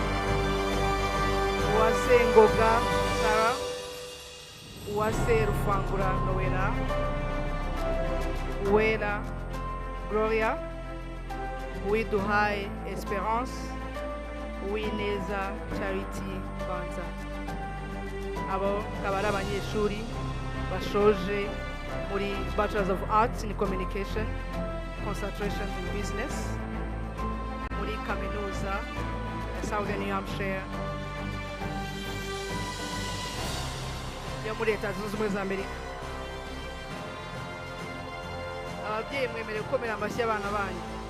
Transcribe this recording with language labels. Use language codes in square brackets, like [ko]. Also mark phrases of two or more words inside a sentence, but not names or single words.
[rw] Uwase Ngoga Sarah, Uwase Rufangura Noela, Uela Gloria, Uiduhai Esperance, Uineza Charity Banza. Abo kabari abanyeshuri bashoje muri [en] Bachelors of Arts in Communication, concentration in business, [rw] muri kaminuza ya Southern New Hampshire yo muri Leta Zunze Ubumwe za Amerika. Ababyeyi mwemerewe gukomera amashyi abana banyu.